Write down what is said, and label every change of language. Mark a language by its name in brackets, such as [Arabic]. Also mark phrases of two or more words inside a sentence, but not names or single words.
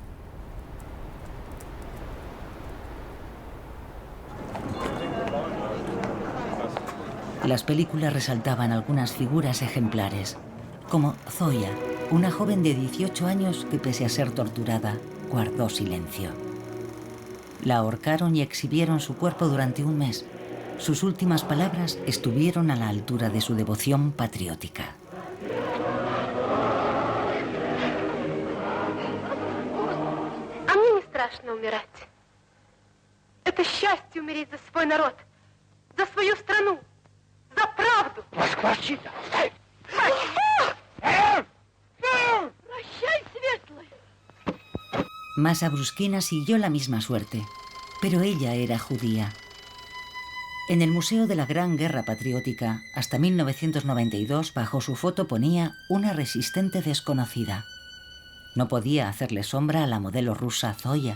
[Spanish] Las películas resaltaban algunas figuras ejemplares, como Zoya, una joven de 18 años que, pese a ser torturada, guardó silencio. La ahorcaron y exhibieron su cuerpo durante un mes. Sus últimas palabras estuvieron a la altura de su devoción patriótica. [Russian] А мне не страшно умирать. Это счастье умереть за свой народ, за свою страну, за правду. Прощай, Светлый. [Spanish] Masha Bruskina siguió la misma suerte, pero ella era judía. En el Museo de la Gran Guerra Patriótica, hasta 1992, bajo su foto ponía «Una resistente desconocida». No podía hacerle sombra a la modelo rusa Zoya.